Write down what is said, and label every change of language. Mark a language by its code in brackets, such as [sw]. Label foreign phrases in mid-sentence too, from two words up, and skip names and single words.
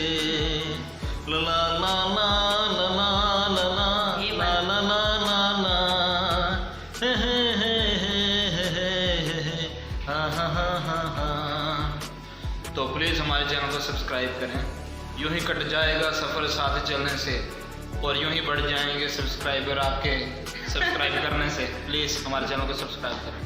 [hi] ला ला ला ला ला ला ला ला ला ला ला हे हे हे हे हा हा हा हा हा। तो प्लीज़ हमारे चैनल को सब्सक्राइब करें। यूं ही कट जाएगा सफ़र साथ चलने से, और यूं ही बढ़ जाएंगे सब्सक्राइबर आपके सब्सक्राइब करने से। प्लीज़ हमारे चैनल को सब्सक्राइब करें।